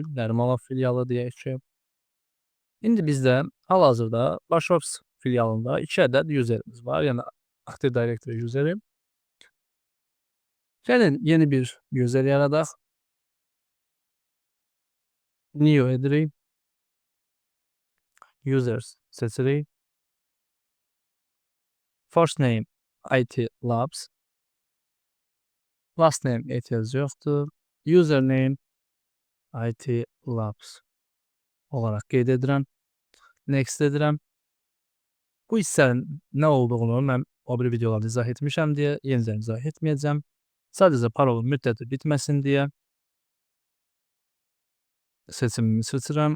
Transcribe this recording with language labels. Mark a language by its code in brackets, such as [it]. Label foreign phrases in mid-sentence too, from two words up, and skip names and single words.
[az] Nərimanov filialı deyək ki. İndi bizdə hal-hazırda baş ofis filialında 2 ədəd userimiz var. Yəni Active Directory useri. Gəlin yeni bir user yaradaq. New edirik. Users seçirik. [en] First name IT Labs. Last name [az] ehtiyac yoxdur. Username IT Labs olaraq qeyd edirəm. Next edirəm. Bu hissənin nə olduğunu mən o biri videolarda izah etmişəm deyə yenidən izah etməyəcəm. Sadəcə parolun müddəti bitməsin deyə seçimimi seçirəm.